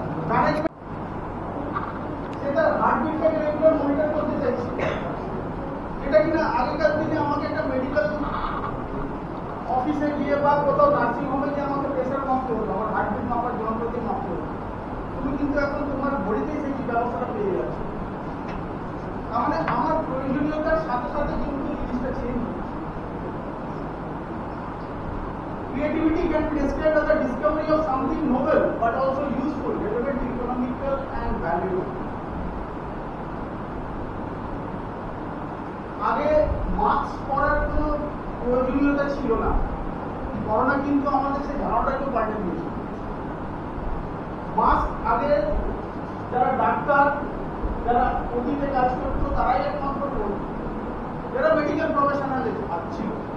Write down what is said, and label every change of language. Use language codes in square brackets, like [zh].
[bn] Management সেটা হার্টবিটটাকে regular monitor করতে চাইছি, এটা কিনা আগেকার দিনে আমাকে একটা মেডিকেল অফিসে গিয়ে বা কোথাও নার্সিং হোমে গিয়ে আমাকে প্রেশার মাপতে হতো, আমার হার্টবিট মাপার যন্ত্রকে মাপতে হতো। তুমি কিন্তু এখন তোমার ঘড়িতেই সেই ব্যবস্থাটা পেয়ে যাচ্ছে। তার মানে আমার প্রয়োজনীয়তার সাথে সাথে কিন্তু জিনিসটা চেঞ্জ হচ্ছে। [en] Creativity can be described as the discovery of something novel but also useful, relevant, economical and valuable. [bn] আগে মাস্ক পরার কোনো প্রয়োজনীয়তা ছিল না, করোনা কিন্তু আমাদের সেই ধারণাটাকে পাল্টে দিয়েছে। মাস্ক আগে যারা ডাক্তার, যারা ওটিতে কাজ করতো তারাই একমাত্র করতো, যারা মেডিকেল প্রফেশনাল ছিল।